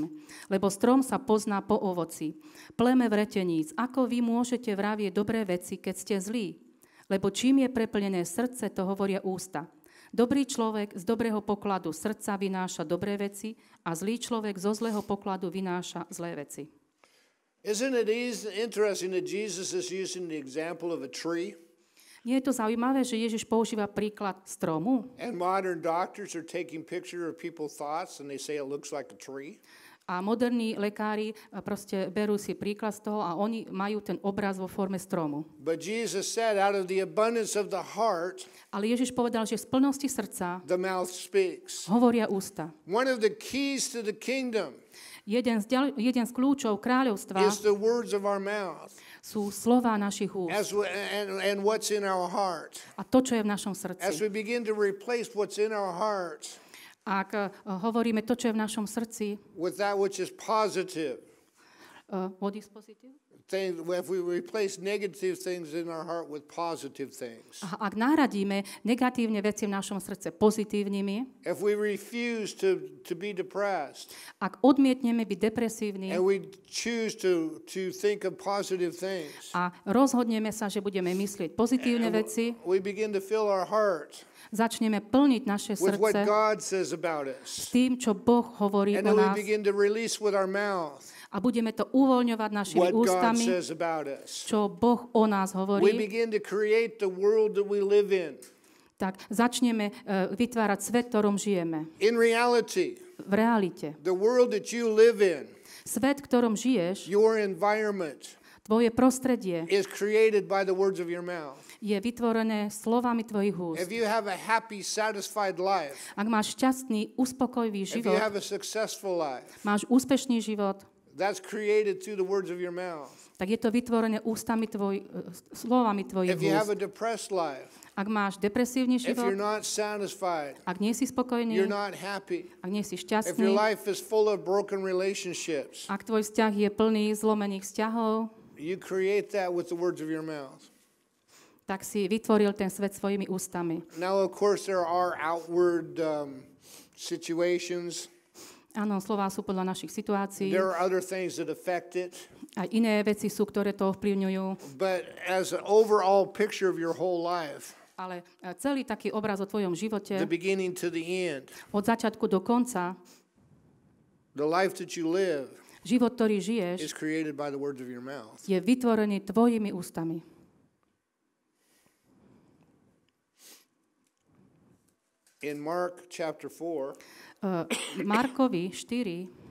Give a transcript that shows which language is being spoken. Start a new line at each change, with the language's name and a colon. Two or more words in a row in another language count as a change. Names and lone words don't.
Slovak: Lebo strom sa pozná po ovoci. Pleme vreteníc, ako vy môžete vravieť dobré veci, keď ste zlí? Lebo čím je preplnené srdce, to hovoria ústa. Dobrý človek z dobrého pokladu srdca vynáša dobré veci a zlý človek zo zlého pokladu vynáša zlé veci.
English: Isn't it interesting that Jesus is using the example of a tree?
Slovak: Nie je to zaujímavé, že Ježiš používa príklad stromu?
English: And modern doctors are taking picture of people's thoughts and they say it looks like a tree.
Slovak: A moderní lekári proste berú si príklad z toho a oni majú ten obraz vo forme stromu.
English: But Jesus said out of the abundance of the heart,
Slovak: Ale Ježiš povedal, že z plnosti srdca
English: the mouth speaks.
Slovak: hovoria ústa.
English: One of the keys to the kingdom
Slovak: Jeden z kľúčov kráľovstva
English: is the words of our mouth
Slovak: sú slová našich úst
English: and what's in our heart.
Slovak: a to, čo je v našom
English: As
Slovak: srdci.
English: we begin to replace what's in our heart
Slovak: Ak hovoríme to, čo je v našom srdci,
English: with that which is positive, what is positive? if we replace negative things in our heart with positive things,
Slovak: A ak nahradíme negatívne veci v našom srdce pozitívnymi,
English: if we refuse to be depressed
Slovak: ak odmietneme byť depresívni
English: and we choose to think of positive things,
Slovak: a rozhodneme sa, že budeme myslieť pozitívne veci,
English: we begin to fill our heart
Slovak: začneme plniť naše
English: with what
Slovak: srdce
English: God says about
Slovak: s
English: us.
Slovak: tým, čo Boh hovorí
English: And
Slovak: o
English: then we
Slovak: nás
English: begin to release with our mouth
Slovak: a budeme to uvoľňovať našimi
English: what God
Slovak: ústami,
English: says about us.
Slovak: čo Boh o nás
English: We
Slovak: hovorí,
English: begin to create the world that we live in.
Slovak: tak začneme vytvárať svet, v ktorom žijeme.
English: In reality,
Slovak: V realite.
English: the world that you live in,
Slovak: Svet, v ktorom žiješ,
English: your environment,
Slovak: tvoje prostredie
English: is created by the words of your mouth.
Slovak: je vytvorené slovami tvojich úst.
English: If you have a happy, satisfied life,
Slovak: Ak máš šťastný, uspokojivý
English: if you
Slovak: život,
English: have a successful life,
Slovak: máš úspešný život,
English: that's created through the words of your mouth.
Slovak: tak je to vytvorené slovami tvojich
English: If you have
Slovak: úst.
English: a depressed life,
Slovak: Ak máš depresívny
English: if you're
Slovak: život,
English: not satisfied,
Slovak: ak nie si spokojný,
English: you're not happy,
Slovak: ak nie si
English: if your
Slovak: šťastný,
English: life is full of broken relationships,
Slovak: ak tvoj vzťah je plný zlomených vzťahov,
English: you create that with the words of your mouth.
Slovak: tak si vytvoril ten svet svojimi ústami.
English: Now, of course, there are outward situations.
Slovak: Áno, slová sú podľa našich situácií.
English: There are other things that affect it.
Slovak: Aj iné veci sú, ktoré to ovplyvňujú.
English: But as an overall picture of your whole life,
Slovak: Ale celý taký obraz o tvojom živote,
English: the beginning to the end,
Slovak: od začiatku do konca,
English: the life that you live
Slovak: život, ktorý
English: is
Slovak: žiješ,
English: created by the words of your mouth.
Slovak: je vytvorený tvojimi ústami.
English: In Mark chapter 4,
Slovak: Markovi 4,